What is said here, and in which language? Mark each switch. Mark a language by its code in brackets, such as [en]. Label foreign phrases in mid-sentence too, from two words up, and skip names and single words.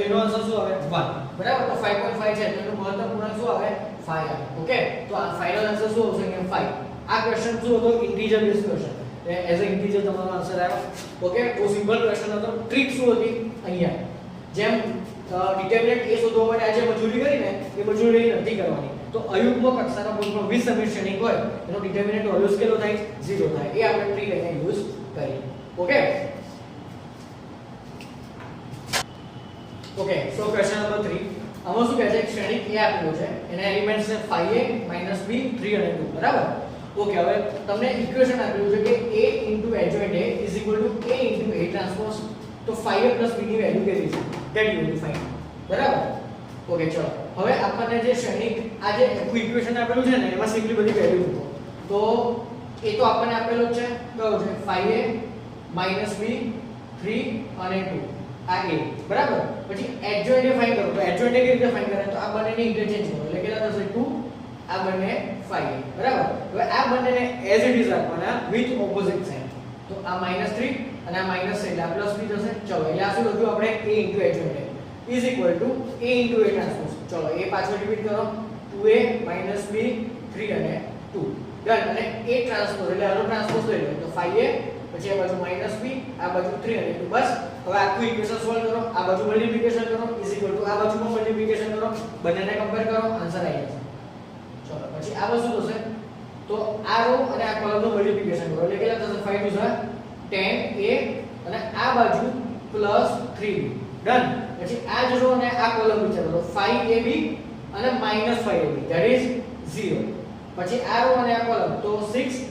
[gu] એનો આન્સર શું આવે 1 બરાબર તો 5.5 છે તો એનો મહત્તમ પૂર્ણાંક શું આવે 5 આવે ઓકે તો આ [en] final answer [gu] શું આવશે કે 5 આ ક્વેશ્ચન શું હતો [en] integer base question as a integer [gu] તમારો આન્સર આવ્યો ઓકે બહુ [en] simple question [gu] હતો ટ્રિક શું હતી અહીંયા જેમ ડિટરમિનન્ટ a શોધવા માટે આજે મજૂરી કરીને એ મજૂરી નથી કરવાની તો અયુગ્મ કક્ષાનો કોઈ પણ વિસમિત શ્રેણિક હોય એનો [en] determinant always [gu] કેટલો થાય 0 થાય એ આપણે ટ્રી લઈને યુઝ કરીએ ઓકે [en] okay so question number [gu] 3 આમાં શું કહે છે શ્રેણિક a આપેલો છે એના એલિમેન્ટ્સ છે 5a - b 3 અને 2 બરાબર ઓકે હવે તમને ઇક્વેશન આપેલું છે કે a * adjoint a = a * a ટ્રાન્સપોઝ તો 5a + b ની વેલ્યુ કેટલી છે [en] that you will find [gu] બરાબર ઓકે ચલો હવે આપણને જે શ્રેણિક આ જે આખું ઇક્વેશન આપેલું છે ને એમાં સિમ્પલી બધી વેલ્યુ મૂકો તો એ તો આપણને આપેલું છે કયો છે 5a - b 3 અને 2 આ a બરાબર પછી adjoint એ ફાઇન્ડ કરો તો adjoint એ કેવી રીતે ફાઇન્ડ કરે તો આ બંનેને ઇન્ટરચેન્જ કરો એટલે કેટલા થશે 2 આ બંને 5a બરાબર હવે આ બંનેને [en] as it is [gu] રાખવાના [en] with opposite sign [gu] તો આ -3 અને આ માઈનસ એટલે આ પ્લસ b થશે ચલો એટલે આ શું લખ્યું આપણે a * [en] adjoint is equal to [gu] a * a ટ્રાન્સપોઝ ચલો એ પાછો રિપીટ કરો 2a - b 3 અને 2 ડન અને a ટ્રાન્સપોઝ એટલે આનો ટ્રાન્સપોઝ લઈ લો તો 5a પછી આ બાજુ -b આ બાજુ 3 અને 2 બસ હવે આખું ઇક્વેશન સોલ્વ કરો આ બાજુ મલ્ટીપ્લિકેશન કરો [en] is equal to [gu] આ બાજુમાં મલ્ટીપ્લિકેશન કરો બંનેને કમ્પેર કરો આન્સર આવી જશે ચલો પછી આ વસ્તુ થશે તો આ રો અને આ કોલમનું મલ્ટીપ્લિકેશન કરો એટલે કેટલા થશે 5 2 10a અને આ બાજુ +3b ડન પછી આ જ રો અને આ કોલમ વિચારો તો 5ab અને -5ab [en] that is [gu] 0 પછી આ રો અને આ કોલમ તો 6